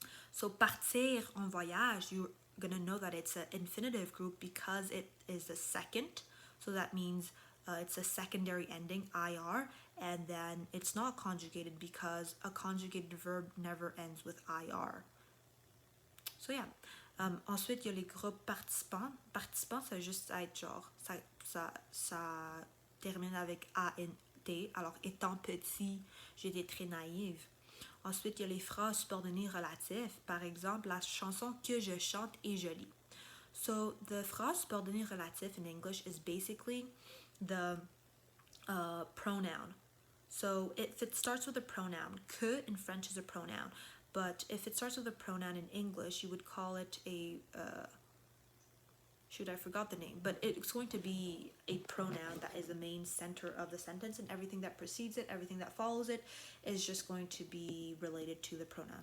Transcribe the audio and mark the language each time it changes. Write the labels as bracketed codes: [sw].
[en] So [fr] partir en voyage, [en] you're gonna know that it's an infinitive group because it is the second. So that means it's a secondary ending, IR, and then it's not conjugated because a conjugated verb never ends with IR. So yeah. [fr] Ensuite, il y a les groupes participants. Participants, ça va juste être ça termine avec ANT. Alors, étant petit, j'étais très naïve. Ensuite, il y a les phrases subordonnées relatives. Par exemple, la chanson que je chante est jolie. [en] So, the phrase subordonnée relative in English is basically the pronoun. So, if it starts with a pronoun, que in French is a pronoun. But if it starts with a pronoun in English, you would call it I forgot the name, but it's going to be a pronoun that is the main center of the sentence, and everything that precedes it, everything that follows it, is just going to be related to the pronoun.